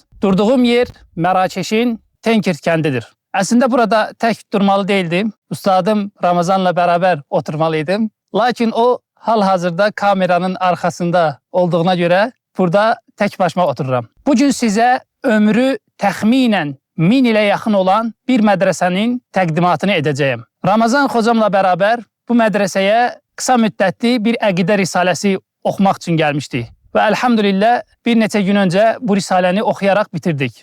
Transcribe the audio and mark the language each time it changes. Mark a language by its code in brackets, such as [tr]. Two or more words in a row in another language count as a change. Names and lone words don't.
[tr] Durduğum yer Merakeş'in Tenkirt kendidir. Aslında burada tek durmalı değildim. Üstadım Ramazan'la beraber oturmalıydım. Lakin o hal-hazırda kameranın arkasında olduğuna göre burada tek başıma otururam. [az] Bugün size ömrü təxminən 1000 ilə yaxın olan bir mədrəsənin təqdimatını edəcəyim. Ramazan hocamla bərabər bu mədrəsəyə qısa müddətli bir əqidə risaləsi oxumaq üçün gəlmişdik. Və əlhamdülillah bir neçə gün öncə bu risaləni oxuyaraq bitirdik.